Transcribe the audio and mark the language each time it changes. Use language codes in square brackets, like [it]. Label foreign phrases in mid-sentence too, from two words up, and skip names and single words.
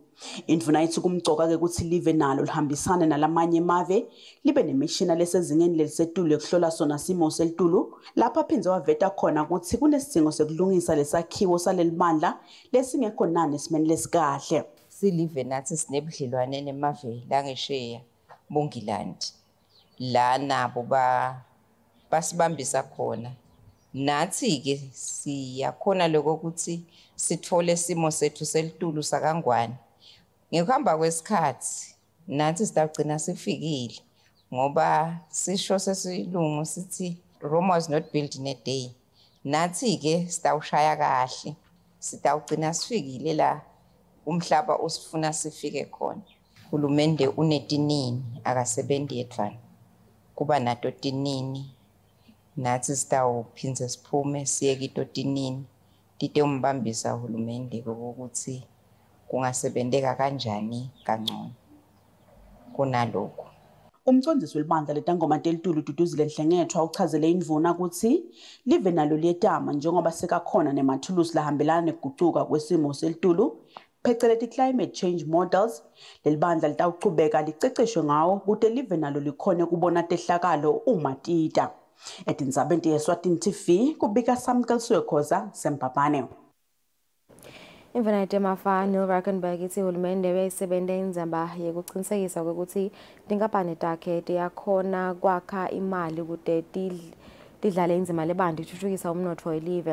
[ss] Indvuna ithi kumcoka ke ukuthi live nalo lihambisane nalamanye emave libe nemishina lesezingeni lelisetulu ekuhlola sona simo selitulu lapho aphindze waveta khona ukuthi kunesidingo sekulungisa lesakhiwo salelibandla lesingekho nani esimeni lesikahle. Silive nathi sinebudlelwane nemave langesheya Bongilandi la nabo basibambisa khona nathi ke siyakhona lokho ukuthi sithole simo sethu selitulu sakangwane ngekuhamba kwesikhathi nathi sitagcina sifikile ngoba sisho sesilungu sithi [en] Rome was not built in a day. [ss] Nathi ke sitawushaya kahle sitawugcina sifikile la umhlaba usifuna sifike khona. Hulumende unetinini akasebenzi yedvana kuba nato tinini nathi sitawuphindze siphume siye kito tinini tite umbambisa hulumende ukuthi kungasebendeka kanjani kangcono kunalokho. Umcondzisi welibandla letangoma telitulu Duduzile Nhlengethwa uchazele indvuna ukuthi live nalo liyetama njengoba sekakhona nemathulusi lahambelana nekugucuka kwesimo selitulu pheceleti [en] climate change models. [ss] Lelibandla litawuchubeka liceceshwe ngawo kute live nalo likhone kubona tehlakalo uma tita. Etindzabeni te-Eswatini TV kubika Samkel khoza seMbabane. Imvana yetemafa Neil Rackenberg ithi hulumende uyayisebenta indzaba yekucinisekisa ukuthi tinkampani takhe tiyakhona kwakha imali kute lidlale indima lebanti ukuthuthukisa umnotfo welive.